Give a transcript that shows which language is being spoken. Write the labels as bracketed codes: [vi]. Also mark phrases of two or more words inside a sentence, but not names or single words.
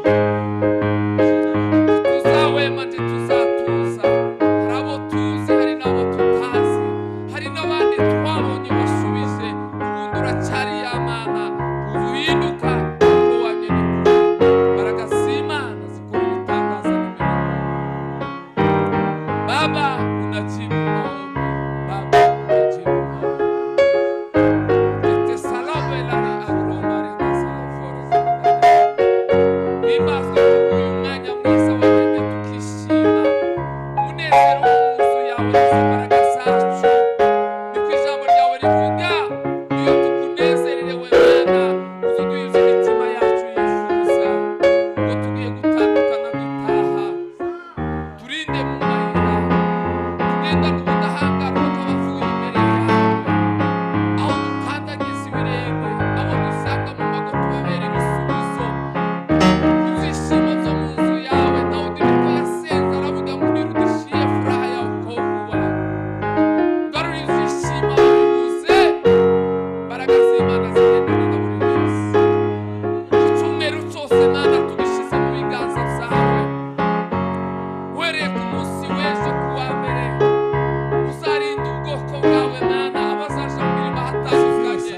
[rw] Tuzawema ntituzatuza. Hari abo tuzi, hari n'abo tutazi, hari n'abandi twabonye bashubije. Ubundi uracyari ya Mana, uhinduka uko wamye n'ukuri. Imbaraga z'Imana zikora ibitangaza n'imirimo. [sw] Baba, unajibu maombi. Baba, unajibu maombi. Tete salame lari agromare na salafore z'Imana. [rw] Himbazwe uyu mwanya mwiza wagennye tukishima. Umunezero wo mu nzu yawe n'izi mbaraga zacu. Niko ijambo ryawe rivuga, iyo tukunezererewe Mana, uzuduhize imitima yacu yifuza. Ngo tugiye gutandukana dutaha, turinde mu mayira, tugendane ubudahangarwa bw'abavuye imbere yawe. Aho dukandagiza ibirenge, aho dusanga mu mago tubabere ibisubizo. Ibyishimo byo mu nzu yawe, Dawudi niko yasenze aravuga ngo [sw] nirudishiye furaha ya wokovu wangu. [rw] Garura ibyishimo ababuze. Imbaraga z'Imana zigendane na buri wese. Icyumweru cyose Mana tubishyize mu biganza byawe. Uhereye ku munsi w'ejo ku wa mbere, uzarinde ubwoko bwawe Mana abazaja mu mirimo ahatandukanye.